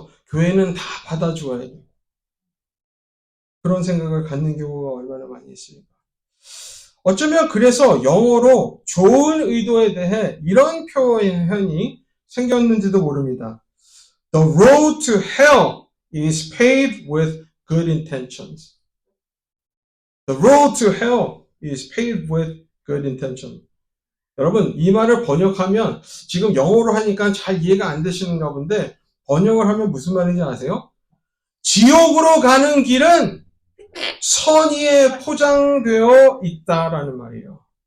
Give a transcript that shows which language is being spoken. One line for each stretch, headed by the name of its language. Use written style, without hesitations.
Korean: 교회는 다 받아줘야 돼. 그런 생각을 갖는 경우가 얼마나 많이 있습니까? 어쩌면 그래서 영어로 좋은 의도에 대해 이런 표현이 생겼는지도 모릅니다.
English: The road to hell is paved with good intentions. The road to hell is paved with good intentions.
Korean: 여러분, 이 말을 번역하면 지금 영어로 하니까 잘 이해가 안 되시는가 본데 번역을 하면 무슨 말인지 아세요? 지옥으로 가는 길은 선의에 포장되어 있다라는 말이에요.